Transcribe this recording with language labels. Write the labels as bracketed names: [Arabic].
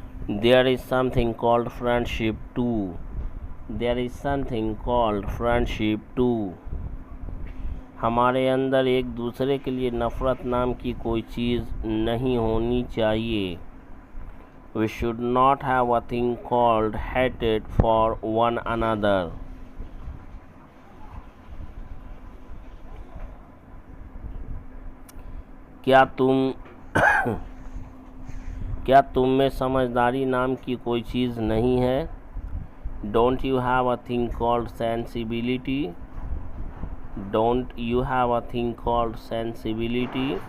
[English] There is something called friendship too. There is something called friendship too. [Hindi] हमारे अंदर एक दूसरे के लिए नफ़रत नाम की कोई चीज़ नहीं होनी चाहिए। [English] We should not have a thing called hatred for one another. [Hindi] क्या तुम में समझदारी नाम की कोई चीज़ नहीं है? [English] Don't you have a thing called sensibility? Don't you have a thing called sensibility?